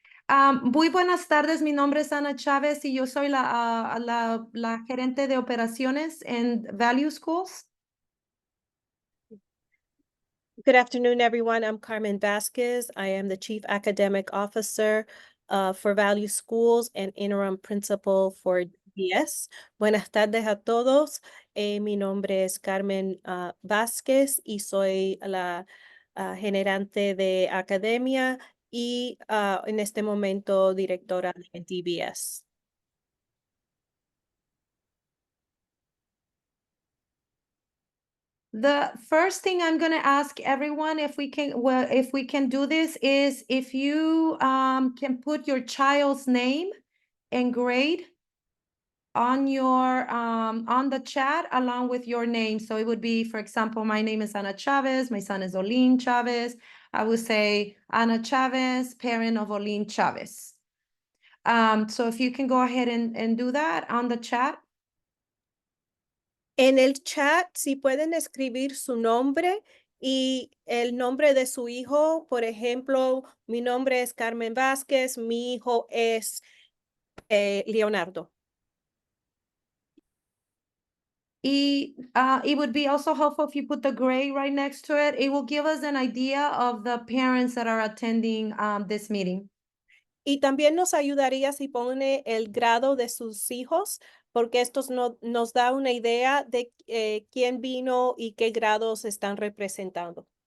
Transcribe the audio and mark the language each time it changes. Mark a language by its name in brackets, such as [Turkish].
[Spanish] Muy buenas tardes, mi nombre es Ana Chávez y yo soy la gerente de operaciones en Value Schools. [English] Good afternoon, everyone. I'm Carmen Vasquez. I am the Chief Academic Officer for Value Schools and Interim Principal for DVS. [Spanish] Buenas tardes a todos. Mi nombre es Carmen Vázquez y soy la generante de academia y en este momento directora de DVS. [English] The first thing I'm going to ask everyone if we can do this is if you can put your child's name and grade on the chat along with your name. So it would be, for example, my name is Ana Chavez, my son is Olin Chavez. I would say Ana Chavez, parent of Olin Chavez. So if you can go ahead and do that on the chat. [Spanish] En el chat, si pueden escribir su nombre y el nombre de su hijo, por ejemplo, mi nombre es Carmen Vázquez, mi hijo es Leonardo. [English] It would be also helpful if you put the grade right next to it. It will give us an idea of the parents that are attending this meeting. [Spanish] Y también nos ayudaría si pone el grado de sus hijos, porque esto nos da una idea de quién vino y qué grados están representando.